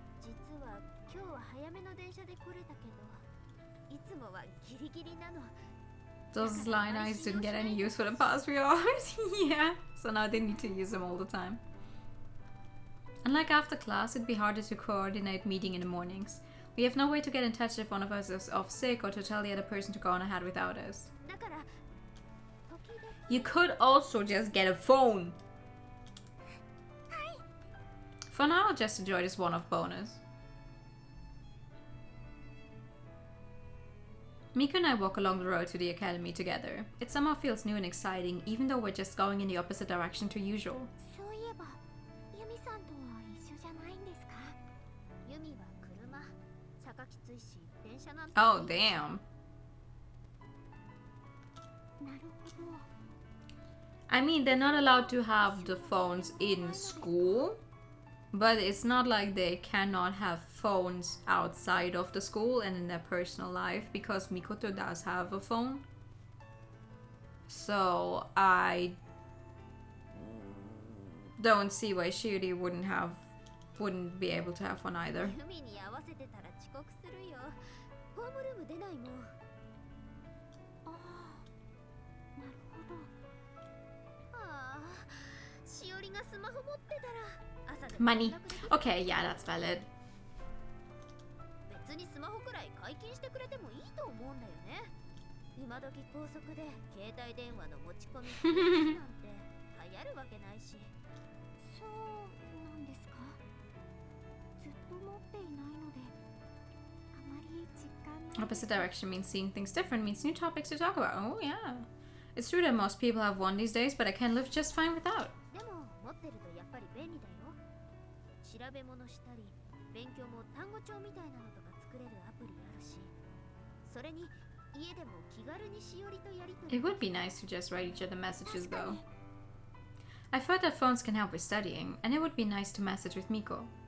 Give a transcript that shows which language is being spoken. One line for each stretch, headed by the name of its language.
Japanese: 実は今日は早めの電車で来れたけど、いつもはギリギリなの。
English: Those line eyes didn't get any use for the past few hours. Yeah, so now they need to use them all the time. Unlike after class, it'd be harder to coordinate meeting in the mornings. We have no way to get in touch if one of us is off sick or to tell the other person to go on ahead without us.
Japanese: だから時々
English: You could also just get a phone. For now, I'll just enjoy this one-off bonus. Miko and I walk along the road to the academy together. It somehow feels new and exciting, even though we're just going in the opposite direction to usual.
Japanese: そういえばユミさんとは一緒じゃないんですか？ユミは車、坂きついし電車なんて。
English: Oh, damn.
Japanese: なるほど。
English: I mean, they're not allowed to have the phones in school, but it's not like they cannot have phones outside of the school and in their personal life, because Mikoto does have a phone. So I don't see why Shiri wouldn't be able to have one either.
Japanese: ユミに合わせてたら遅刻するよ。ホームルーム出ないもん。ああ、なるほど。ああ、しおりがスマホ持ってたら朝でも
English: Money.
Japanese: 連絡できる。
English: Okay, yeah, that's valid.
Japanese: 別にスマホくらい解禁してくれてもいいと思うんだよね。今時高速で携帯電話の持ち込み禁止なんて流行るわけないし。そうなんですか？ずっと持っていないのであまり実感ない。
English: Opposite direction means seeing things different, means new topics to talk about. Oh, yeah. It's true that most people have one these days, but I can live just fine without.
Japanese: でも持ってるとやっぱり便利だよ。調べ物したり勉強も単語帳みたいなのとか作れるアプリあるし、それに家でも気軽にしおりとやりとり。
English: It would be nice to just write each other messages, though. I've heard that phones can help with studying, and it would be nice to message with Miko.